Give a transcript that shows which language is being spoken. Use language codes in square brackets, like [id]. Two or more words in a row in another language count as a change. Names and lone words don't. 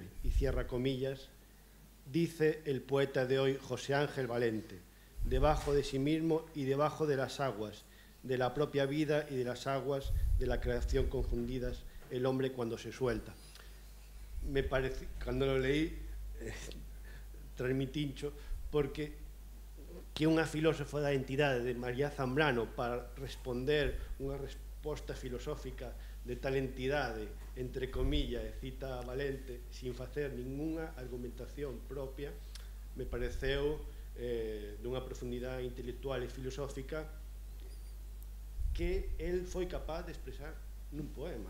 [es] Y cierra comillas, dice el poeta de hoy, José Ángel Valente, debajo de sí mismo y debajo de las aguas, de la propia vida y de las aguas de la creación confundidas, el hombre cuando se suelta. Me parece, cuando lo leí, [gl] transmitincho, porque que unha filósofa da entidade de María Zambrano para responder unha resposta filosófica de tal entidade, [es] entre comillas, [gl] e cita a Valente, sin facer ningunha argumentación propia, me pareceu dunha profundidade intelectual e filosófica que el foi capaz de expresar nun poema.